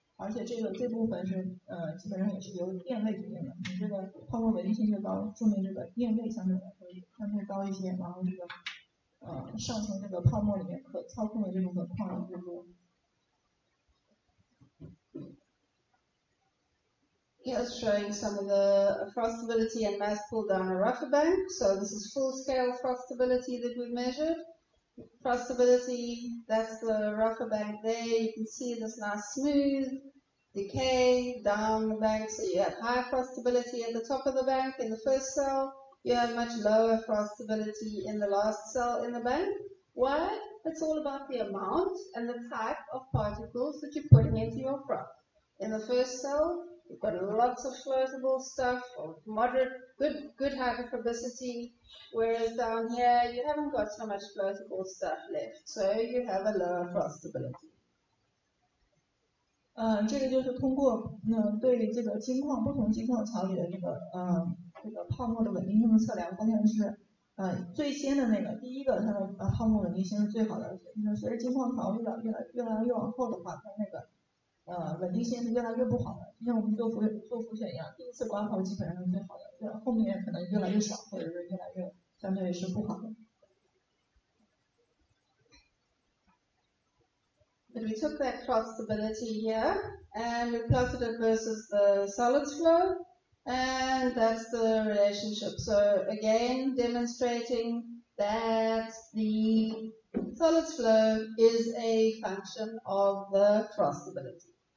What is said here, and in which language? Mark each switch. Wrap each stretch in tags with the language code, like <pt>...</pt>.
<zh>而且这部分是基本上也是由电位决定的。你这个泡沫稳定性越高，说明这个电位相对来说相对高一些，然后这个上层这个泡沫里面可操控的这部分矿越多。</zh> <en>Here's showing some of the frostability and mass pull down a rougher bank. So this is full-scale frostability that we measured. Frostability, that's the rougher bank there. You can see this nice smooth decay down the bank. So you have high frostability at the top of the bank in the first cell. You have much lower frostability in the last cell in the bank. Why? It's all about the amount and the type of particles that you're putting into your froth. In the first cell, you've got lots of floatable stuff of moderate, good hydrophobicity, whereas down here you haven't got so much floatable stuff left, so you have a lower frostability.</en> <zh>这个就是通过对这个金矿不同金矿槽里的这个泡沫的稳定性的测量，发现是最先的那个第一个它的泡沫稳定性是最好的，随着金矿槽越来越往后的话，它那个稳定性是越来越不好的，就像我们做浮选一样，第一次刮泡基本上是最好的，后面可能越来越少，或者是越来越相对是不好的。</zh> <en>But we took that frostability here and we plotted it versus the solids flow, and that's the relationship. So again, demonstrating that the solids flow is a function of the frostability.</en>